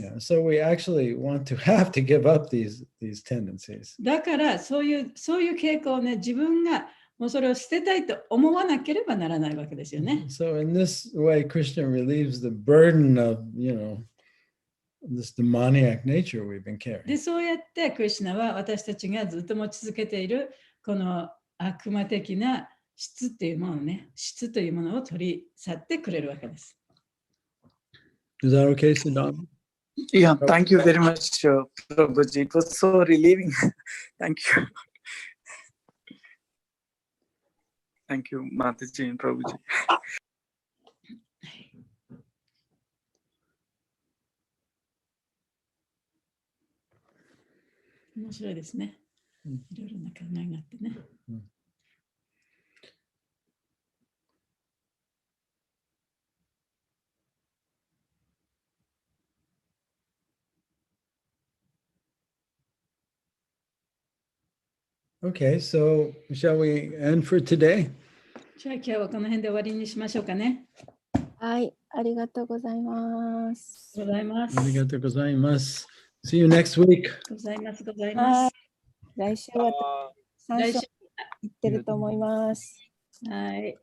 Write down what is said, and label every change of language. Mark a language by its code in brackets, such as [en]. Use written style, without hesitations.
[en] Yeah, so we actually want to have to give up these tendencies. [ja] だからそういう傾向をね、自分がもうそれを捨てたいと思わなければならないわけですよね。 [en] So in this way, Krishna relieves the burden of, this demoniac nature we've been [ja] で、 [en] carrying. [ja] そうやってクリシュナは私たちがずっと持ち続けているこの悪魔的な質っていうものをね、質というものを取り去ってくれるわけです。 [en] Is that okay, Siddham? Yeah, thank you very much, Prabhuji. It was so relieving. Thank you. Thank you, Mataji and Prabhuji. [ja] 面白いですね。いろいろな考えがあってね。 [en] Okay, so shall we end for today? [ja] じゃあ今日はこの辺で終わりにしましょうかね。はい、ありがとうございます。ございます。 Arigatou gozaimasu. [en] See you next week. [ja] ございます。ございます。来週は参来週照行ってると思います。はい。